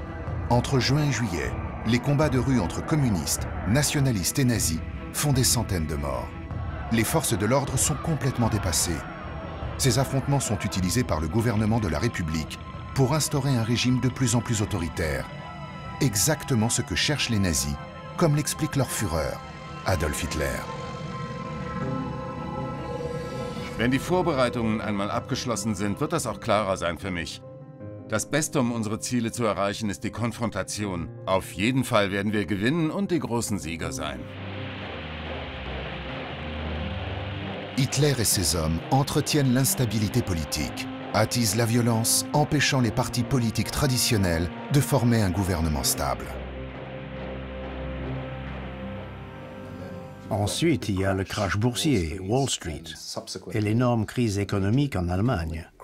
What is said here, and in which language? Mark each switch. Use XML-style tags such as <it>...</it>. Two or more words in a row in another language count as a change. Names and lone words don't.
<fr>Entre juin et juillet, les combats de rue entre communistes, nationalistes et nazis font des centaines de morts. Les forces de l'ordre sont complètement dépassées. Ces affrontements sont utilisés par le gouvernement de la République pour instaurer un régime de plus en plus autoritaire. Exactement ce que cherchent les nazis, comme l'explique leur Führer, Adolf Hitler.</fr> <de>Wenn die Vorbereitungen einmal abgeschlossen sind, wird das auch klarer sein für mich. Das Beste, um unsere Ziele zu erreichen, ist die Konfrontation. Auf jeden Fall werden wir gewinnen und die großen Sieger sein.</de> <fr>Hitler et ses hommes entretiennent l'instabilité politique, attisent la violence, empêchant les partis politiques traditionnels de former un gouvernement stable. Ensuite, il y a le crash boursier, Wall Street, et l'énorme crise économique en Allemagne.</fr>